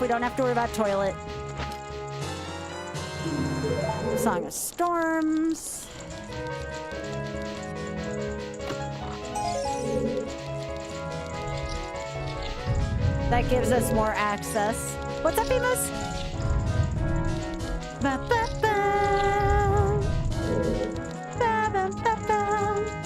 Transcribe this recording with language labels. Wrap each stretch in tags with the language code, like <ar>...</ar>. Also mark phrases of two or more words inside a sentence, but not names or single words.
<en>We don't have to worry about toilet. Song of Storms. That gives us more access. What's up, Emus? Ba, ba, ba. Ba, ba, ba, ba.</en>